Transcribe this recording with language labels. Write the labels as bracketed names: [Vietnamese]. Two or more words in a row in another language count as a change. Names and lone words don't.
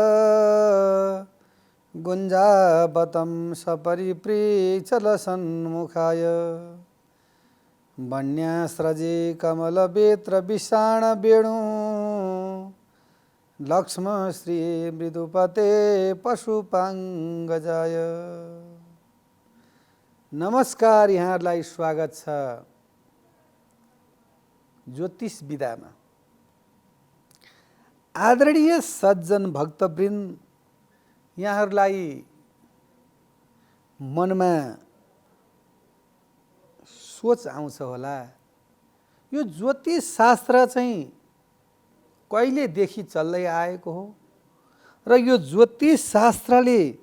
[Sanskrit] गुञ्जावतं सपरिप्रीचलसन्मुखाय वन्यास्रजे कमलवेत्र विषाणवेणु लक्ष्मश्री मृदुपते पशुपाङ्गजाय। [Nepali] नमस्कार, यहाँहरूलाई स्वागत छ ज्योतिष विधामा। आदरणीय सज्जन भक्तवृन्द, यहाँहरूलाई मनमा सोच आउँछ होला, यो ज्योतिष शास्त्र चाहिँ कहिलेदेखि चल्दै आएको हो र यो ज्योतिष शास्त्रले